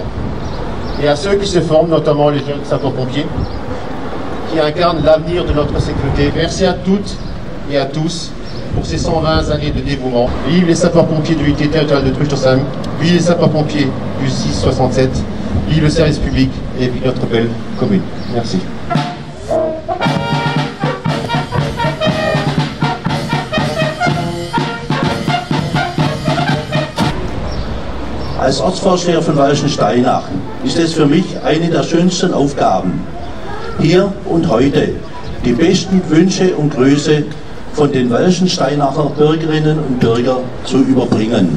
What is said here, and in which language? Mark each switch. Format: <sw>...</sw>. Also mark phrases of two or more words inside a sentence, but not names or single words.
<fr>Et à ceux qui se forment, notamment les jeunes sapeurs-pompiers, qui incarnent l'avenir de notre sécurité. Merci à toutes et à tous pour ces 120 années de dévouement. Vive les sapeurs-pompiers de l'unité territoriale de Truchtersheim, vive les sapeurs-pompiers du 667, vive le service public et vive notre belle commune. Merci.</fr> <de>Als Ortsvorsteher von Welschensteinach ist es für mich eine der schönsten Aufgaben, hier und heute die besten Wünsche und Grüße von den Welschensteinacher Bürgerinnen und Bürgern zu überbringen.</de>